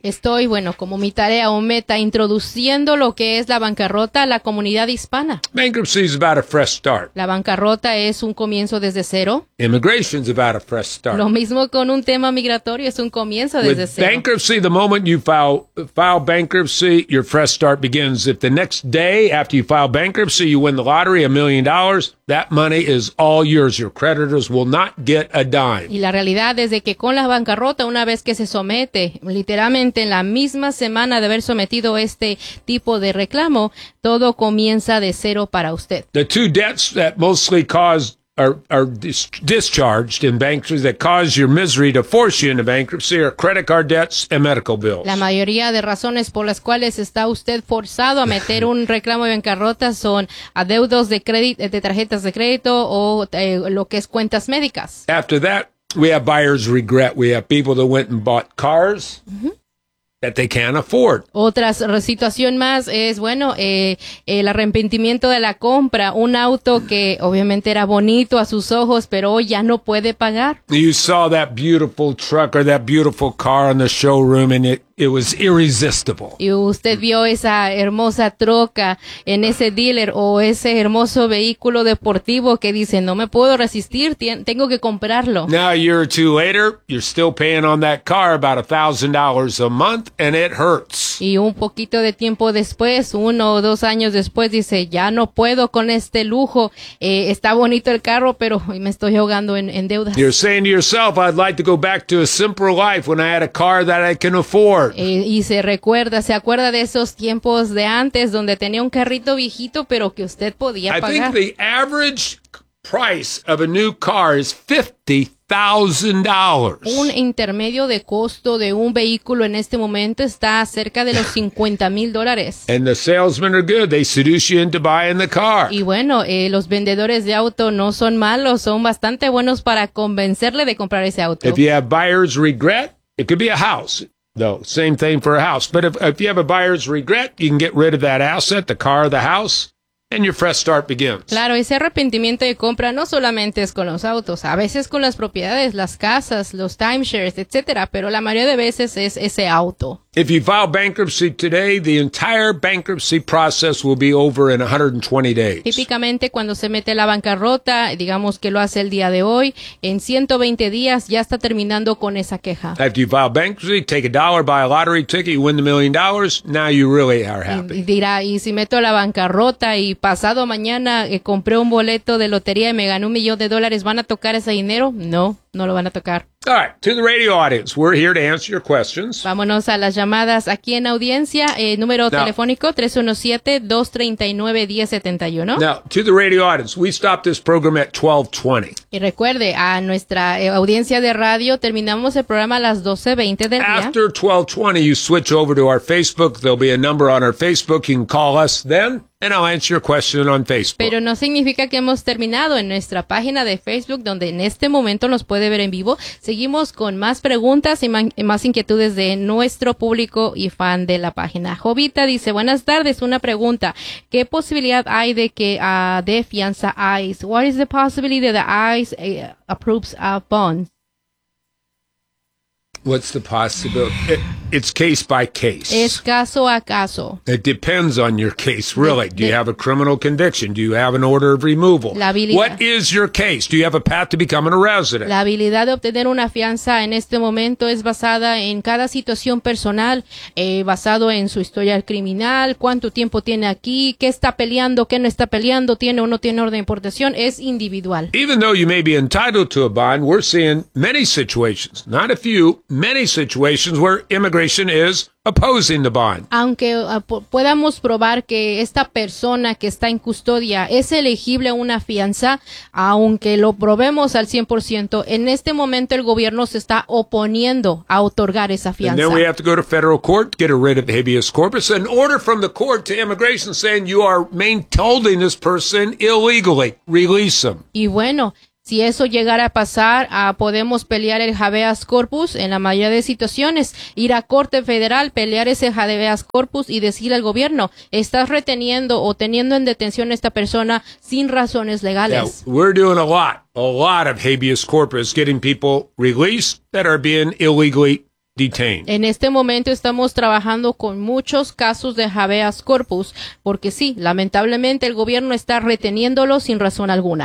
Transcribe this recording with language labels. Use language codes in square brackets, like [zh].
[es] Estoy, bueno, como mi tarea o meta, introduciendo lo que es la bancarrota a la comunidad hispana. [en] Bankruptcy is about a fresh start. [es] La bancarrota es un comienzo desde cero. [en] Immigration is about a fresh start. [es] Lo mismo con un tema migratorio, es un comienzo desde [en] With [es] cero. [en] With bankruptcy, the moment you file bankruptcy, your fresh start begins. If the next day after you file bankruptcy, you win the lottery, $1 million, that money is all yours. Your creditors will not get a dime. [es] Y la realidad es de que con la bancarrota, una vez que se somete, literalmente en la misma semana de haber sometido este tipo de reclamo, todo comienza de cero para usted. [en] The two debts that mostly caused are discharged in bankruptcy that cause your misery to force you into bankruptcy are credit card debts and medical bills. [es] La mayoría de razones por las cuales está usted forzado a meter un reclamo de bancarrota son adeudos de crédito, de tarjetas de crédito o lo que es cuentas médicas. [en] After that, we have buyer's regret. We have people that went and bought cars that they can't afford. [es] Otra situación más es, bueno, el arrepentimiento de la compra. Un auto que obviamente era bonito a sus ojos, pero hoy ya no puede pagar. [en] You saw that beautiful truck or that beautiful car in the showroom and it was irresistible. [es] Y usted vio esa hermosa troca en ese dealer o ese hermoso vehículo deportivo que dice, no me puedo resistir, tengo que comprarlo. [en] Now, a year or two later, you're still paying on that car about $1,000 a month, and it hurts. [es] Y un poquito de tiempo después, uno o dos años después, dice, ya no puedo con este lujo. Está bonito el carro, pero me estoy ahogando en deudas. [en] You're saying to yourself, I'd like to go back to a simpler life when I had a car that I can afford. [es] Y se acuerda de esos tiempos de antes donde tenía un carrito viejito pero que usted podía pagar. [en] I think the average price of a new car is $50,000. [es] Un intermedio de costo de un vehículo en este momento está cerca de los $50,000. [en] And the salesmen are good. They seduce you into buying the car. [es] Y bueno, los vendedores de auto no son malos, son bastante buenos para convencerle de comprar ese auto. [en] If you have buyer's regret, it could be a house. Though, same thing for a house. But if you have a buyer's regret, you can get rid of that asset, the car, the house, and your fresh start begins. [es] Claro, ese arrepentimiento de compra no solamente es con los autos, a veces con las propiedades, las casas, los timeshares, etc. Pero la mayoría de veces es ese auto. [en] If you file bankruptcy today, the entire bankruptcy process will be over in 120 days. [es] Típicamente, cuando se mete la bancarrota, digamos que lo hace el día de hoy, en 120 días ya está terminando con esa queja. [en] After you file bankruptcy, take a dollar, buy a lottery ticket, you win the $1 million, now you really are happy. [es] Y dirá, y si meto la bancarrota y pasado mañana compré un boleto de lotería y me gané $1 million, ¿van a tocar ese dinero? No. No lo van a tocar. [en] All right, to the radio audience, we're here to answer your questions. [es] Vámonos a las llamadas aquí en audiencia. Número now, telefónico 317-239-1071. [en] Now, to the radio audience, we stopped this program at 12:20. [es] Y recuerde, a nuestra audiencia de radio, terminamos el programa a las 12:20 del día. [en] After 12:20, you switch over to our Facebook. There'll be a number on our Facebook. You can call us then. And I'll answer your question on Facebook. [es] Pero no significa que hemos terminado en nuestra página de Facebook, donde en este momento nos puede ver en vivo. Seguimos con más preguntas y más inquietudes de nuestro público y fan de la página. Jovita dice, buenas tardes, una pregunta. ¿Qué posibilidad hay de que de fianza ICE? [en] What is the possibility that ICE approves a bond? What's the possibility? It's case by case. [es] Es caso a caso. [en] It depends on your case, really. Do you have a criminal conviction? Do you have an order of removal? [es] La habilidad. [en] What is your case? Do you have a path to becoming a resident? [es] La habilidad de obtener una fianza en este momento es basada en cada situación personal, basado en su historial criminal, cuánto tiempo tiene aquí, qué está peleando, qué no está peleando, tiene o no tiene orden de deportación, es individual. [en] Even though you may be entitled to a bond, we're seeing many situations, not a few, many situations where immigration is opposing the bond. [es] Aunque podamos probar que esta persona que está en custodia es elegible a una fianza, aunque lo probemos al 100%, en este momento el gobierno se está oponiendo a otorgar esa fianza. [en] And then we have to go to federal court to get a writ of habeas corpus, an order from the court to immigration saying you are holding this person illegally. Release him. [es] Y bueno, Si eso llegara a pasar, podemos pelear el habeas corpus en la mayoría de situaciones, ir a corte federal, pelear ese habeas corpus y decirle al gobierno, estás reteniendo o teniendo en detención a esta persona sin razones legales. [en] Yeah, we're doing a lot of habeas corpus, getting people released that are being illegally detained. [es] En este momento estamos trabajando con muchos casos de habeas corpus, porque sí, lamentablemente el gobierno está reteniéndolo sin razón alguna.